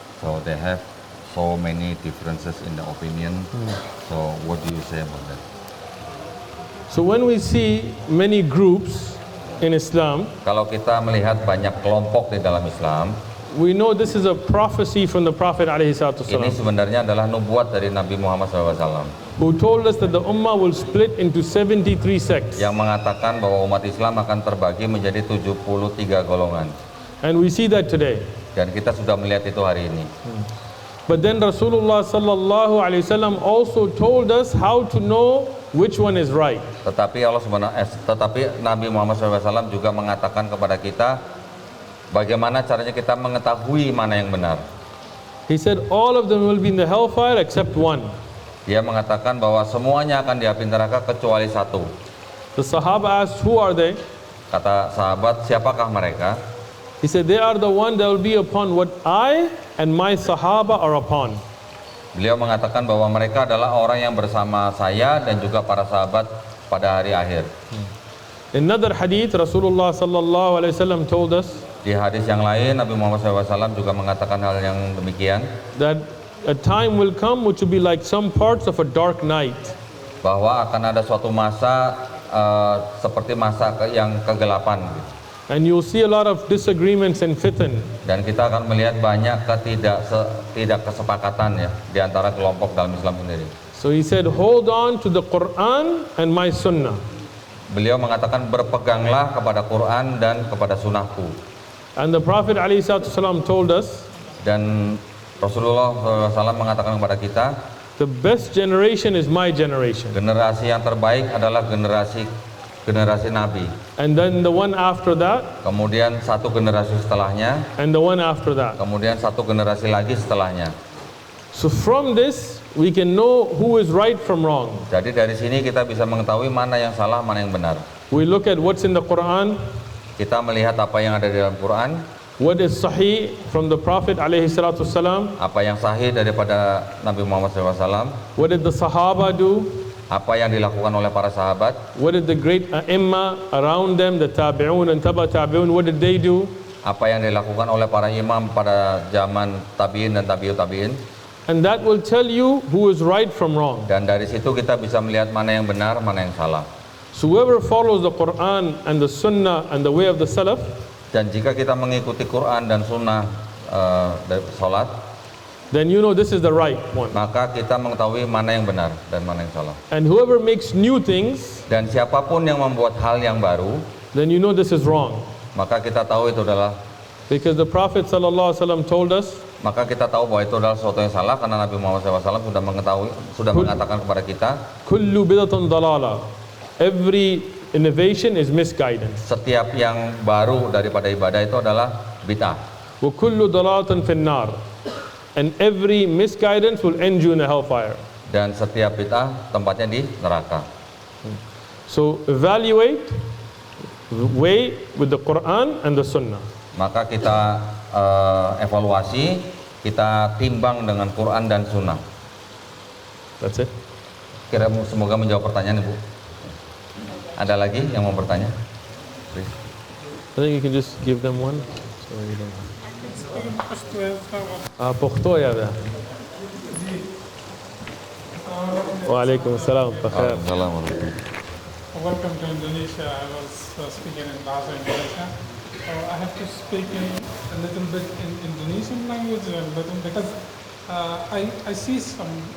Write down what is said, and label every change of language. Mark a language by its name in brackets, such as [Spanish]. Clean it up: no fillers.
[English] So they have so many differences in the opinion. So what do you say about that? So when we see many groups in Islam, [Indonesian] Kalau kita melihat banyak kelompok di dalam Islam, [English] we know this is a prophecy from the Prophet [Indonesian] ini ﷺ, sebenarnya adalah nubuat dari Nabi Muhammad SAW [English] who told us that the Ummah will split into 73 sects. [Indonesian] yang mengatakan bahwa umat Islam akan terbagi menjadi 73 golongan. [English] And we see that today. [Indonesian] Dan kita sudah melihat itu hari ini. [English] But then Rasulullah ﷺ also told us how to know which one is right. [Indonesian] Tetapi Nabi Muhammad SAW juga mengatakan kepada kita bagaimana caranya kita mengetahui mana yang benar. [English] He said all of them will be in the hellfire except one. [Indonesian] Dia mengatakan bahwa semuanya akan di api neraka kecuali satu. [English] The Sahaba asked, who are they? [Indonesian] Kata sahabat, siapakah mereka? [English] He said, they are the one that will be upon what I and my Sahaba are upon. [Indonesian] Beliau mengatakan bahwa mereka adalah orang yang bersama saya dan juga para sahabat pada hari akhir. [English] In another hadith, Rasulullah sallallahu alaihi wasallam told us [Indonesian] Di hadis yang lain, Nabi Muhammad SAW juga mengatakan hal yang demikian, [English] that a time will come which will be like some parts of a dark night. [Indonesian] bahwa akan ada suatu masa seperti masa yang kegelapan. [English] And you'll see a lot of disagreements and fitan. [Indonesian] Dan kita akan melihat banyak tidak kesepakatan ya di antara kelompok dalam Islam sendiri. [English] So he said, hold on to the Quran and my Sunnah. [Indonesian] Beliau mengatakan berpeganglah kepada Quran dan kepada sunnahku. [English] And the Prophet ﷺ told us, [Indonesian] Dan Rasulullah SAW mengatakan kepada kita, [English] the best generation is my generation. [Indonesian] generasi yang terbaik adalah generasi Nabi. [English] And then the one after that, [Indonesian] Kemudian satu generasi setelahnya, [English] and the one after that. [Indonesian] kemudian satu generasi lagi setelahnya. [English] So from this, we can know who is right from wrong. [Indonesian] Jadi dari sini kita bisa mengetahui mana yang salah, mana yang benar. [English] We look at what's in the Quran, [Indonesian] Kita melihat apa yang ada di dalam Quran, [English] what is sahih from the Prophet ﷺ, [Indonesian] apa yang sahih daripada Nabi Muhammad SAW, [English] what did the Sahaba do, [Indonesian] apa yang dilakukan oleh para sahabat, [English] what did the great ai*imma around them, the tabi'un and taba tabi'un, what did they do? [Indonesian] apa yang dilakukan oleh para imam pada zaman tabi'in dan tabi'ut tabi'in. [English] And that will tell you who is right from wrong. [Indonesian] Dan dari situ kita bisa melihat mana yang benar, mana yang salah. [English] So whoever follows the Quran and the Sunnah and the way of the Salaf, [Indonesian] Dan jika kita mengikuti Quran dan Sunnah dari salat, [English] then you know this is the right one. [Indonesian] maka kita mengetahui mana yang benar dan mana yang salah. [English] And whoever makes new things, [Indonesian] Dan siapapun yang membuat hal yang baru, [English] then you know this is wrong. [Indonesian] maka kita tahu itu adalah [English] Because the Prophet ﷺ told us, [Indonesian] maka kita tahu bahwa itu adalah sesuatu yang salah karena Nabi Muhammad SAW sudah mengatakan kepada kita, [Arabic] kullu bidatun dalala. [English] Every innovation is misguidance. [Indonesian] setiap yang baru daripada ibadah itu adalah bid'ah. [Arabic] Wa kullu dalalatin finnar. [English] And every misguidance will end you in the hellfire. [Indonesian] Dan setiap bid'ah tempatnya di neraka. [English] So evaluate, weigh with the Quran and the Sunnah. [Indonesian] Maka kita evaluasi, kita timbang dengan Quran dan Sunnah. [English] That's it. [Indonesian] Kira semoga menjawab pertanyaan Ibu. Ada lagi yang mau bertanya? [English] Please. I think you can just give them one. So you don't. [Pashto] Pukhto ya dah. Waalaikumsalam. Bakhair. [Arabic] Assalamualaikum. [English] Welcome to Indonesia. I was speaking in Bahasa Indonesia. So I have to speak in a little bit in Indonesian language, a little because I see some.